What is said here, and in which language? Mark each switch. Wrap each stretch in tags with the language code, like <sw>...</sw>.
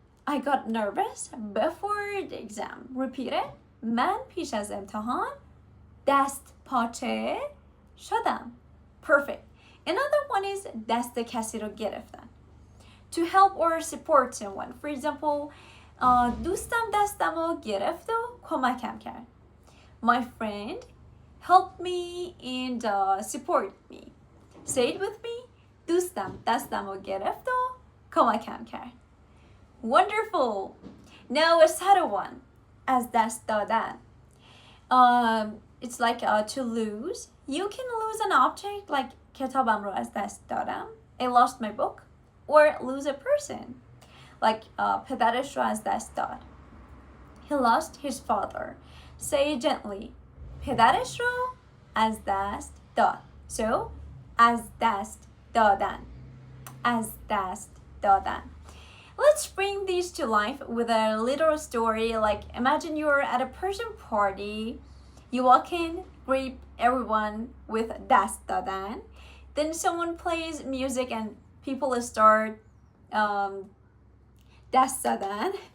<en>I got nervous before the exam. Repeat it.</en> <fa>من پیش از امتحان دست پاچه شدم.</fa> <en>Perfect. Another one is دست کسی رو گرفتن. To help or support someone. For example,</en> <fa>دوستم دستمو گرفت و کمکم کرد.</fa> <en>My friend helped me and supported me. Say it with me.</en> <fa>دوستم دستمو گرفت و کمکم کرد.</fa> <en>Wonderful. Now a subtle one. از دست دادن. It's like to lose. You can lose an object like</en> <fa>کتابم رو از دست دادم.</fa> <en>I lost my book. Or lose a person.</en> <fa>Like پدرش رو از دست داد.</fa> <en>He lost his father. Say it gently.</en> <fa>پدرش رو از دست داد. So از دست دادن. از دست دادن.</fa> <en>Let's bring these to life with a little story. Like imagine you're at a Persian party. You walk in, greet everyone with دست دادن. Then someone plays music and people start دست دادن.</en>